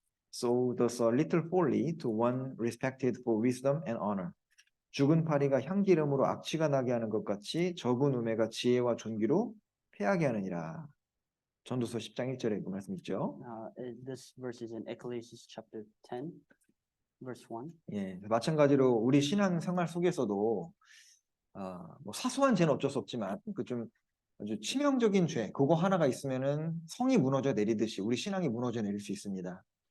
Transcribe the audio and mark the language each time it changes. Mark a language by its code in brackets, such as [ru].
[en] So does a little folly to one respected for wisdom and honor. [ko] 죽은 파리가 향기름으로 악취가 나게 하는 것 같이 적은 우매가 지혜와 존귀로 패하게 하느니라. 전도서 10장 1절에 그 말씀 있죠. [en] This verse is in Ecclesiastes chapter 10, verse 1. [ko] 예, 마찬가지로 우리 신앙 생활 속에서도 뭐 사소한 죄는 어쩔 수 없지만 그 좀 아주 치명적인 죄 그거 하나가 있으면은 성이 무너져 내리듯이 우리 신앙이 무너져 내릴 수 있습니다.